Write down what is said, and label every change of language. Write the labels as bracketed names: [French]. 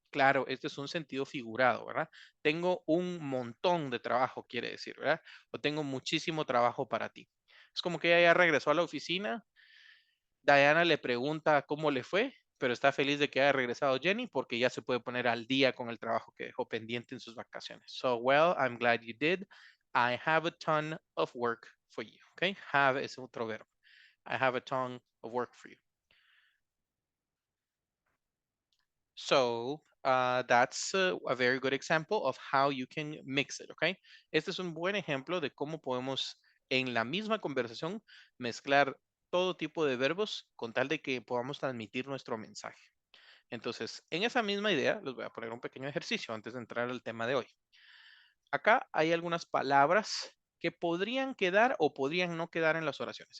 [Spanish] Claro, este es un sentido figurado, ¿verdad? Tengo un montón de trabajo, quiere decir, ¿verdad? O tengo muchísimo trabajo para ti. Es como que ella ya regresó a la oficina. Diana le pregunta cómo le fue, pero está feliz de que haya regresado Jenny porque ya se puede poner al día con el trabajo que dejó pendiente en sus vacaciones. [English] So, well, I'm glad you did. I have a ton of work for you. Okay, have [Spanish] es otro verbo. [English] I have a ton of work for you. So, that's a very good example of how you can mix it, okay? [Spanish] Este es un buen ejemplo de cómo podemos en la misma conversación mezclar todo tipo de verbos con tal de que podamos transmitir nuestro mensaje. Entonces, en esa misma idea, les voy a poner un pequeño ejercicio antes de entrar al tema de hoy. Acá hay algunas palabras que podrían quedar o podrían no quedar en las oraciones.